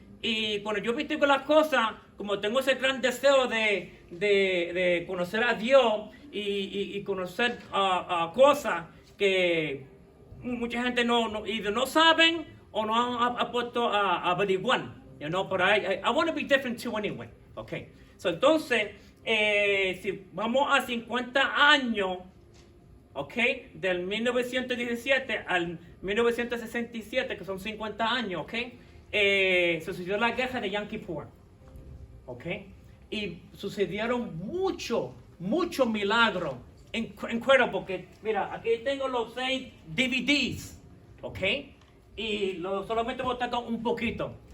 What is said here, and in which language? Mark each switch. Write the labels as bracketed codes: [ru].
[es] Y cuando yo investigo las cosas, como tengo ese gran deseo de conocer a Dios y conocer cosas que mucha gente no saben o no ha puesto a averiguar. [en] You know, but I want to be different too anyway. Okay. [es] So entonces, si vamos a 50 años, okay, del 1917 al 1967, que son 50 años, okay, sucedió la guerra de Yom Kippur, okay, y sucedieron muchos milagros, increíble, porque mira, aquí tengo los 6 DVDs, okay, y solamente voy a tocar un poquito.